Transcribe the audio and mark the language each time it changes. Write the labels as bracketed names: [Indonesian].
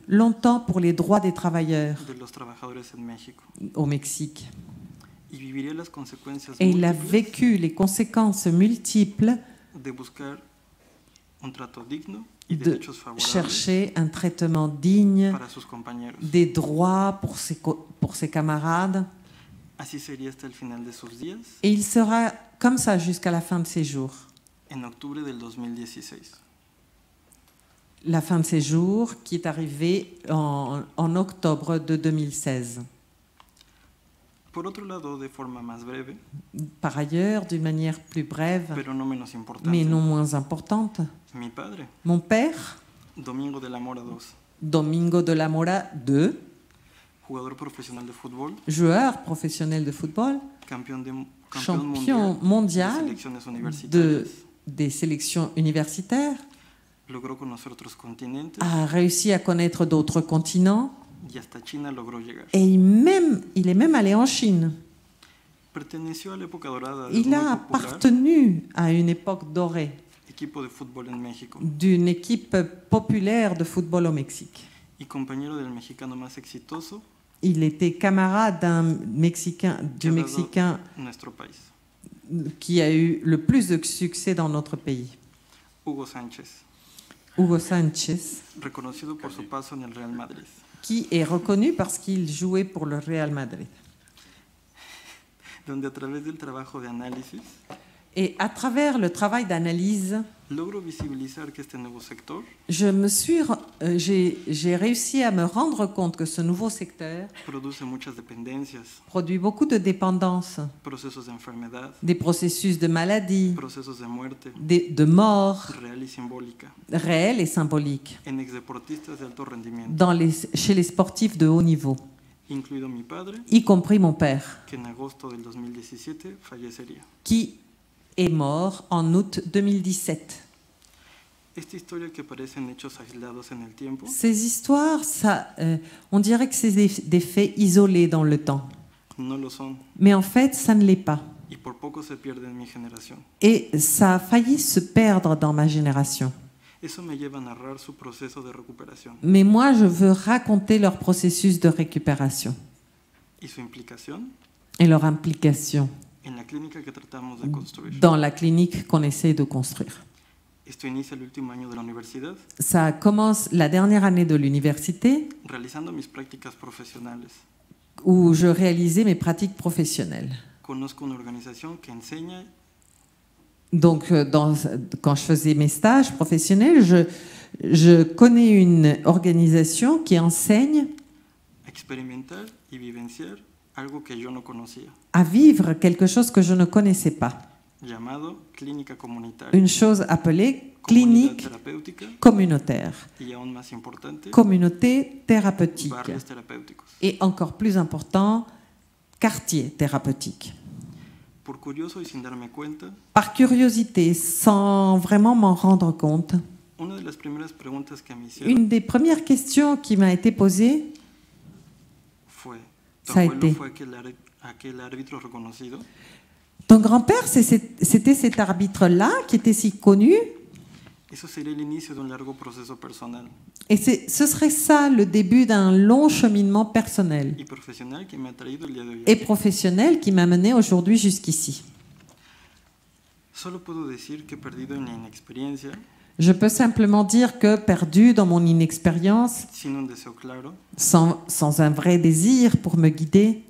[French] longtemps pour les droits des travailleurs [Spanish] de los trabajadores en México [French] au Mexique. [Spanish] y viviría las consecuencias [French] Et il a [Spanish] múltiples [French] vécu les conséquences multiples [Spanish] de buscar un trato digno y de derechos favorables [French] chercher un traitement digne, [Spanish] para sus compañeros. [French] des droits pour ses camarades. [Spanish] Así sería hasta el final de sus días, [French] Et il sera comme ça jusqu'à la fin de ses jours. [Spanish] en octubre del 2016. [French] La fin de ses jours qui est arrivée en octobre de 2016. [Spanish] Por otro lado, de forma más breve, [French] Par ailleurs, d'une manière plus brève, [Spanish] pero no menos importante, [French] mais non moins importante, [Spanish] mi padre, [French] mon père, [Spanish] Domingo de la Mora II, [French] Domingo de la Mora II, [Spanish] jugador profesional de fútbol, [French] joueur professionnel de football, [Spanish] campeón [French] champion [Spanish] mundial [French] mondial [Spanish] de selecciones universitarias, [French] des sélections universitaires, [Spanish] logró conocer otros continentes [French] a réussi à connaître d'autres continents [Spanish] y hasta China logró llegar. [French] et il est même allé en Chine. [Spanish] Perteneció a la época dorada del [French] Il [Spanish] muy [French] a [Spanish] popular [French] appartenu à une époque dorée [Spanish] equipo de fútbol en México [French] d'une équipe populaire de football au Mexique. [Spanish] y compañero del mexicano más exitoso [French] Il était camarade du Mexicain [Spanish] nuestro país, [French] qui a eu le plus de succès dans notre pays, [Spanish] Hugo Sánchez, [French] Hugo Sánchez, [Spanish] reconocido por su paso en el Real Madrid. [French] qui est reconnu parce qu'il jouait pour le Real Madrid. [Spanish] Donde a través del trabajo de análisis [French] Et à travers le travail d'analyse, [Spanish] logro visibilizar que este nuevo sector [French] j'ai réussi à me rendre compte que ce nouveau secteur [Spanish] produce muchas dependencias, [French] produit beaucoup de dépendances, [Spanish] procesos de enfermedad, [French] des processus de maladie, [Spanish] procesos de muerte [French] de mort [Spanish] real y simbólica [French] réelle et symbolique [Spanish] en exdeportistas de alto rendimiento, [French] chez les sportifs de haut niveau, [Spanish] incluido mi padre, [French] y compris mon père, [Spanish] que en agosto del 2017 fallecería. [French] qui est mort en août 2017. [Spanish] Esta historia que parecen hechos aislados en el tiempo [French] Ces histoires, on dirait que c'est des faits isolés dans le temps. [Spanish] no lo son [French] Mais en fait, ça ne l'est pas. [Spanish] y por poco se pierde en mi generación. [French] Et ça a failli se perdre dans ma génération. [Spanish] Eso me lleva a narrar su proceso de recuperación [French] Mais moi, je veux raconter leur processus de récupération [Spanish] y su implicación [French] et leur implication [Spanish] en la clínica que tratamos de construir. [French] dans la clinique qu'on essaie de construire. [Spanish] Esto inicia el último año de la universidad, [French] Ça commence la dernière année de l'université [Spanish] realizando mis prácticas profesionales. [French] où je réalisais mes pratiques professionnelles. [Spanish] Conozco una organización que enseña [French] Donc, quand je faisais mes stages professionnels, je connais une organisation qui enseigne [Spanish] a experimentar y vivenciar algo que yo no conocía, [French] à vivre quelque chose que je ne connaissais pas. [Spanish] llamado clínica comunitaria, [French] Une chose appelée [Spanish] comunidad [French] clinique [Spanish] terapéutica [French] communautaire, [Spanish] y aún más importante, [French] communauté thérapeutique. [Spanish] barrios terapéuticos. [French] Et encore plus important, quartier thérapeutique. [Spanish] Por curioso y sin darme cuenta, [French] par curiosité, sans vraiment m'en rendre compte. [Spanish] una de las primeras preguntas que me hicieron [French] Une des premières questions qui m'a été posée, [Spanish] fue, ¿tu [French] Ça a [Spanish] abuelo [French] été. [Spanish] fue aquel árbitro reconocido? [French] ton grand-père, c'était cet arbitre-là qui était si connu, [Spanish] Eso sería el inicio de un largo proceso personal [French] et ce serait ça le début d'un long cheminement personnel [Spanish] y profesional que me ha traído el día de hoy. [French] et [Spanish] aquí. [French] professionnel qui m'a mené aujourd'hui jusqu'ici. [Spanish] Solo puedo decir que perdido en la inexperiencia, [French] Je peux simplement dire que perdu dans mon inexpérience, [Spanish] sin un deseo claro, [French] sans un vrai désir pour me guider,